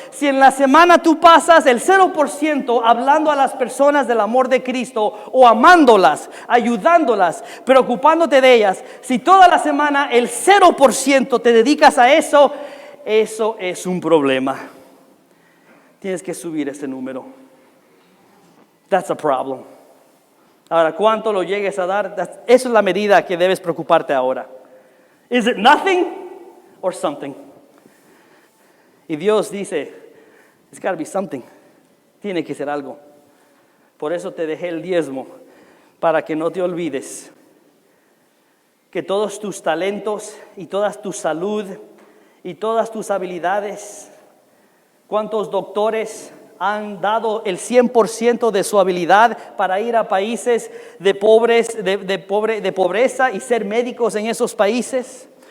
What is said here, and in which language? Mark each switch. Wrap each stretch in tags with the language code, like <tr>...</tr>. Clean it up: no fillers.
<es>Si en la semana tú pasas el 0% hablando a las personas del amor de Cristo o amándolas, ayudándolas, preocupándote de ellas, si toda la semana el 0% te dedicas a eso, eso es un problema. Tienes que subir ese número.</es> <en>That's a problem.</en> <es>Ahora, ¿cuánto lo llegues a dar? Esa es la medida que debes preocuparte ahora.</es> <en>Is it nothing or something?</en> <es>Y Dios dice,</es> <en>it's got to be something.</en> <es>Tiene que ser algo. Por eso te dejé el diezmo, para que no te olvides que todos tus talentos y toda tu salud y todas tus habilidades, ¿cuántos doctores han dado el 100% de su habilidad para ir a países de pobreza y ser médicos en esos países?</es>